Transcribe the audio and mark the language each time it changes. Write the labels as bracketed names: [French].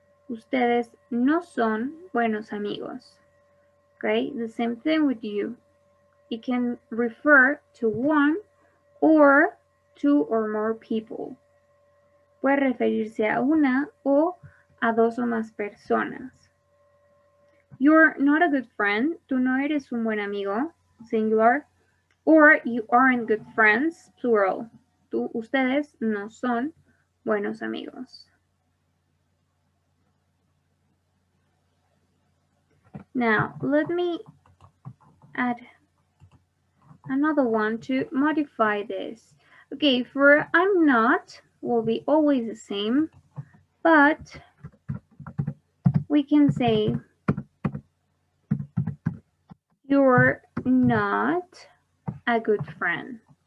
[Spanish] Ustedes no son buenos amigos. [English] Okay, the same thing with you. It can refer to one or two or more people. [Spanish] Puede referirse a una o a dos o más personas. [English] You're not a good friend. [Spanish] Tú no eres un buen amigo, singular. [English] Or you aren't good friends, plural. [Spanish] Ustedes no son buenos amigos. [English] Now, let me add another one to modify this. Okay, for I'm not will be always the same, but we can say you're not a good friend.